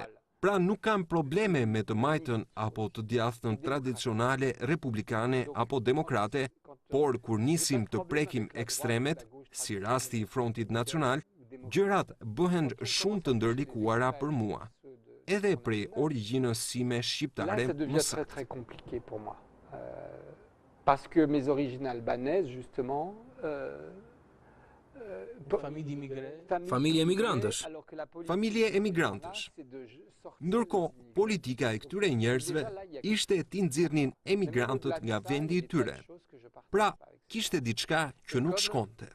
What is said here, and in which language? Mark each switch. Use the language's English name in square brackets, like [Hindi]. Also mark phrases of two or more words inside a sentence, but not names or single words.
[Albanian] Pra nuk kam probleme me të majtën apo të djathtën tradicionale republikane apo demokrate, por kur nisim të prekim ekstremet, si rasti i Frontit Nacional, gjërat bëhen shumë të ndërlikuara për mua, edhe prej origjinës sime shqiptare më saktë. [French] Parce que mes origines albanaises, justement, [Albanian] Familje emigrantësh. Familje emigrantësh. Ndërkohë, politika e këtyre njerëzve ishte t'i nxirrnin emigrantët nga vendi i tyre. Pra, kishte diçka që nuk shkonte.